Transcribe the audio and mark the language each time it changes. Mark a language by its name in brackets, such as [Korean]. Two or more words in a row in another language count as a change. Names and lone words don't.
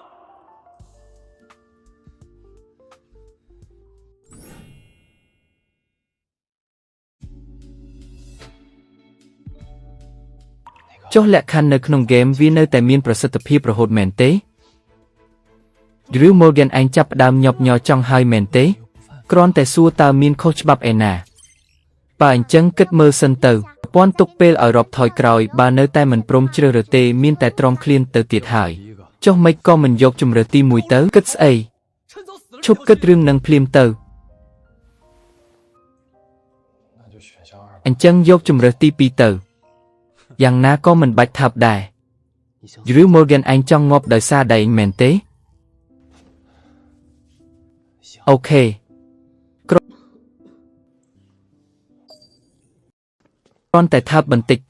[Khmer] ចុះលក្ខខណ្ឌនៅក្នុងហ្គេមវានៅតែមានប្រសិទ្ធភាពរហូតមែនទេឬ Morgan ឯង ចាប់ផ្ដើមញាប់ញ័រចង់ហើយមែនទេគ្រាន់តែសួរតើមានខុសច្បាប់ឯណាបើអញ្ចឹងគិតមើលសិនទៅប្រព័ន្ធទុកពេលឲ្យរាប់ថយក្រោយបើនៅតែមិនព្រមជ្រើសរើសទេមានតែទ្រាំឃ្លានទៅទៀតហើយចុះមិនក៏មិនយកជម្រើសទី1ទៅគិតស្អី [Chinese] 趁早死了。 [Khmer] ឈប់គិតរឿងនឹងភ្លាមទៅ [Chinese] 那就选项二。 [Khmer] អញ្ចឹងយកជម្រើសទី2ទៅយ៉ាងណាក៏មិនបាច់ថាប់ដែរ [Chinese] 你相 [Khmer] ឬ Morgan ឯងចង់ងាប់ដោយសារតែឯងមែនទេអូខេគ្រាន់តែថាប់បន្តិចតា